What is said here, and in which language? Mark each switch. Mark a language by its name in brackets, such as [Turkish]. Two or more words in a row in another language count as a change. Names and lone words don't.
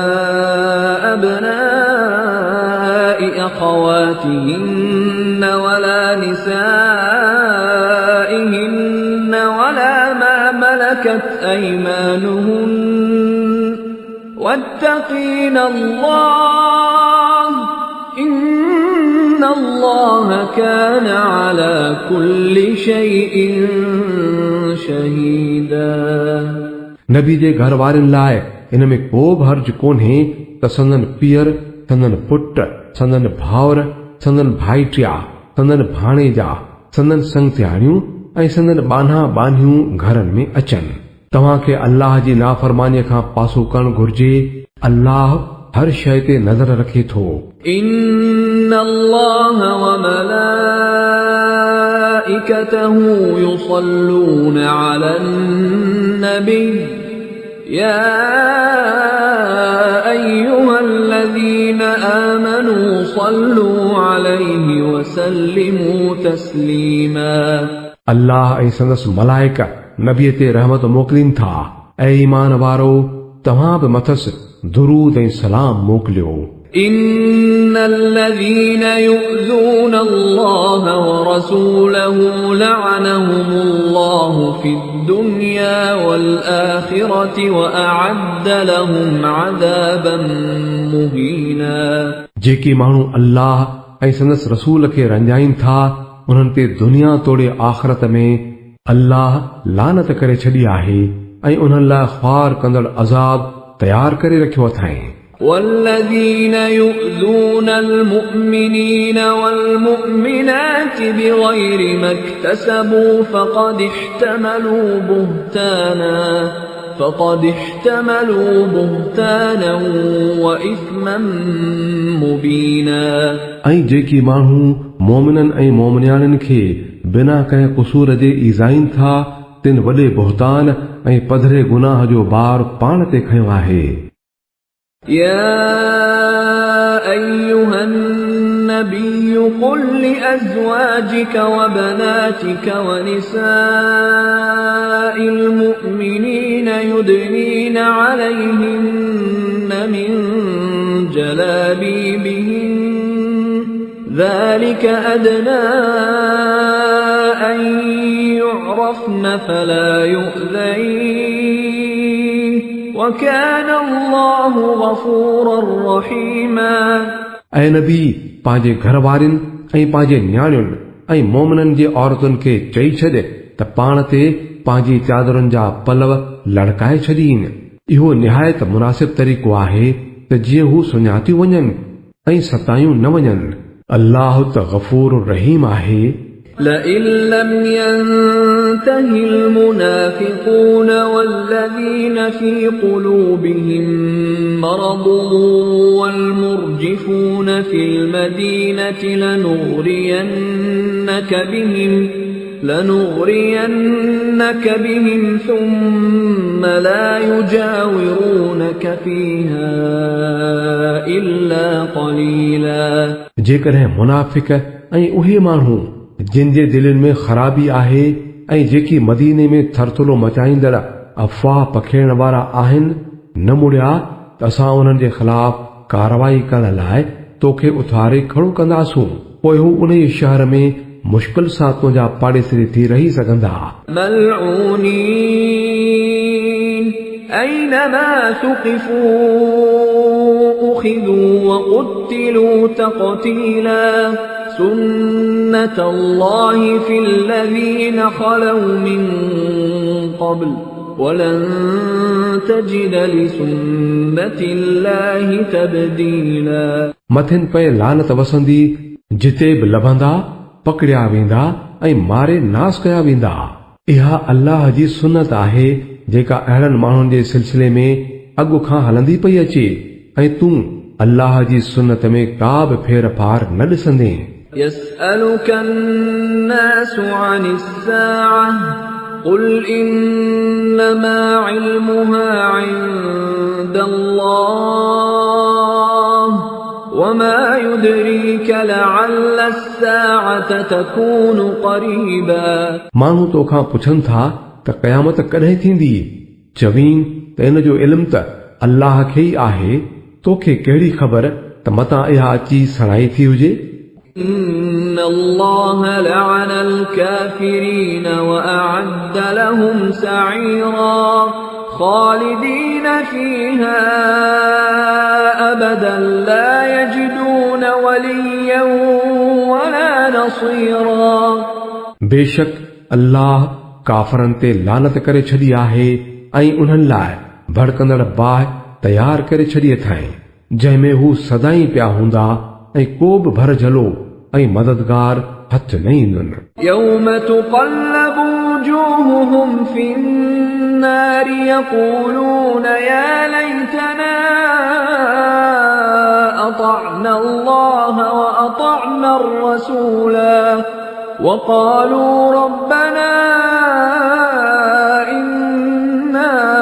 [Arabic] أبناء أخواتهن ولا نسائهن ولا ما ملكت أيمانهن واتقين الله إن الله كان على كل شيء شهيدا। [Sindhi] नबी जे घर वारनि लाइ इन में को बि हर्ज कोन्हे त संदन पीअर, संदन पुट, संदन भाउर, संदन भाइटिया, संदन भाणेजा, संदन संगतियाणियूं ऐं संदन बान्हा बान्हियूं घरनि में अचनि। तव्हांखे अल्लाह जी नाफ़रमानीअ खां पासो करणु घुर्जे। अल्लाह हर शइ ते नज़र रखे थो। [Arabic] إن الله وملائكته يصلون على النبي يا أيها الذين آمنوا صلوا عليه وسلموا تسليما। [Sindhi] अल्लाह ऐं संदसि मलाइका नबीअ ते रहमत मोकिलीनि था। ऐं ईमान वारो तव्हां बि मथसि दुरूद ऐं सलाम मोकिलियो। [Arabic] إن الذين يؤذون الله ورسوله لعنهم الله في الدنيا والآخرة وأعد لهم عذابا مهينا। [Sindhi] जेके माण्हू अल्लाह ऐं संदसि रसूल खे रंजाइनि था उन्हनि ते दुनिया तोड़े आख़िरत में अल्लाह लानत करे छॾी आहे ऐं उन्हनि लाइ ख़्वार कंदड़ अज़ाब तयार करे रखियो अथाईं। [Arabic] والذين يؤذون المؤمنين والمؤمنات بغير ما اكتسبوا فقد احتملوا بهتانا وإثما مبينا। [Sindhi] ऐं जेकी माण्हू मोमिननि ऐं मोमिनियाणियुनि खे बिना कंहिं क़सूर जे ईज़ाइनि था तिन वॾे बुहतान ऐं पधरे गुनाह जो बार पाण ते खंयो आहे। [Arabic] يا أيها النبي قل لأزواجك وبناتك ونساء المؤمنين يدنين عليهن من جلابيبهن ذلك أدنى أن يعرفن فلا يؤذين وكان الله غفورا رحيما। [Sindhi] ऐं नबी पंहिंजे घर वारनि ऐं पंहिंजे न्याणियुनि ऐं मोमिननि जे औरतुनि खे चई छॾ त पाण ते पंहिंजी चादरुनि जा पलव लड़काए छॾीनि। इहो निहायत मुनासिब तरीक़ो आहे त जीअं हू सुञातियूं वञनि ऐं सतायूं न वञनि। अल्लाह त गफूर रहीम आहे। [Arabic] لئن لم ينته المنافقون والذين في قلوبهم مرض والمرجفون في المدينة لنغرينك بهم ثم لا يجاورونك فيها إلا قليلا। [Sindhi] जेकॾहिं मुनाफ़िक ऐं उहे माण्हू जिन जे दिलनि में ख़राबी आहे ऐं जेकी मदीने में थरथुलो मचाईंदड़ अफ़वाह पखेड़ण वारा आहिनि न मुड़िया त असां उन्हनि जे ख़िलाफ़ कारवाई करण लाइ तोखे उथारे खड़ो कंदासूं। पोइ हू उन शहर में मुश्किल सां तुंहिंजा पाड़ेसरी थी रही सघंदा। [Arabic] ملعونين أينما ثقفوا أخذوا وقتلوا تقتيلا سنة الله في الذين خلوا من قبل ولن تجد لسنة الله تبديلا. [Sindhi] मथिन पे लानत वसंदी, जिते बि लभंदा पकड़िया वेंदा ऐं मारे नास कया वेंदा। इहा अल्लाह जी सुन्नत आहे जेका अहिड़नि माण्हुनि जे सिलसिले में अॻु खां हलंदी पई अचे ऐं तूं अल्लाह जी सुन्नत में का बि फेर फार न ॾिसंदे। [Arabic] يسألك الناس عن الساعة قل إنما علمها عند الله وما يدريك لعل الساعة تكون قريبا। [Sindhi] माण्हू तोखां पुछनि था त क़यामत कॾहिं थींदी, चवीं त इन जो इल्मु त अल्लाह खे ई आहे, तोखे कहिड़ी ख़बर त मतां इहा अची सणाई थी हुजे। [Arabic] إن الله لعن الكافرين وأعد لهم سعيرا خالدين فيها أبدا لا يجدون وليا ولا نصيرا। [Sindhi] बेशक अल्लाह काफ़रनि ते लानत करे छॾी आहे ऐं उन्हनि लाइ भड़कंदड़ बाहि तयारु करे छॾी अथाईं जंहिंमें हू सदाईं पिया हूंदा ऐं को बि भर झलो ऐं मददगार हथ न ईंदुनि। [Arabic] يوم تقلب وجوههم في النار يقولون يا ليتنا أطعنا الله وأطعنا الرسولا وقالوا ربنا إنا